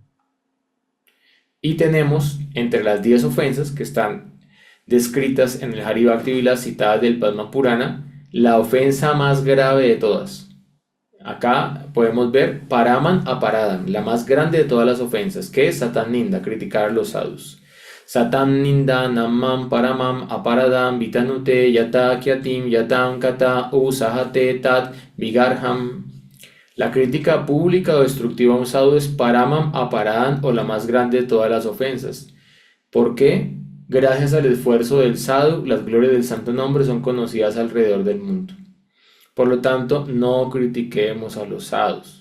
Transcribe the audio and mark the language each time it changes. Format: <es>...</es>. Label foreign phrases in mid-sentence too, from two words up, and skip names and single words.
<es>Y tenemos entre las 10 ofensas que están descritas en el Hari Bhakti Vilas, citadas del Padma Purana, la ofensa más grave de todas. Acá podemos ver</es> <sa>Paraman Aparadam,</sa> <es>la más grande de todas las ofensas, que es</es> <sa>Satan Ninda,</sa> <es>criticar a los sadhus.</es> <sa>Satam Ninda Namam Paramam Aparadam Vitanute Yata Kyatim Yatam Kata Usahate Tat Vigarham.</sa> <es>La crítica pública o destructiva a un sadhu es</es> <sa>Paramam Aparadam,</sa> <es>o la más grande de todas las ofensas. ¿Por qué? Gracias al esfuerzo del sadhu, las glorias del santo nombre son conocidas alrededor del mundo. Por lo tanto, no critiquemos a los sadhus.</es>